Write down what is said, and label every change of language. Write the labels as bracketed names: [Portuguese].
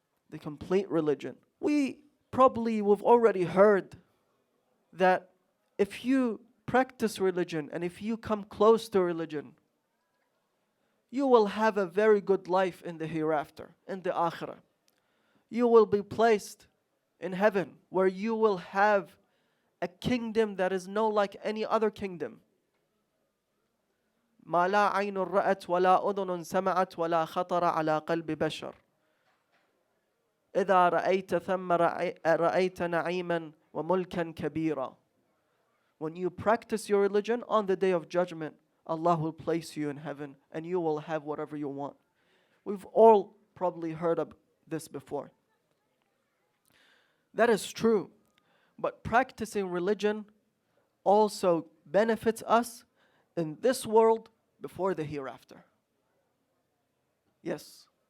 [English] The complete religion. We've already heard that if you practice religion and if you come close to religion, you will have a very good life in the hereafter, in the akhirah. You will be placed in heaven where you will have a kingdom that is no like any other kingdom. [Arabic] ما لا عين رأت ولا أذن سمعت ولا خطر على قلب بشر. إذا رأيت ثم رأيت نعيما وملكا كبيرا. [English] When you practice your religion on the day of judgment, Allah will place you in heaven and you will have whatever you want. We've all probably heard of this before. That is true. But practicing religion also benefits us in this world before the hereafter. Yes.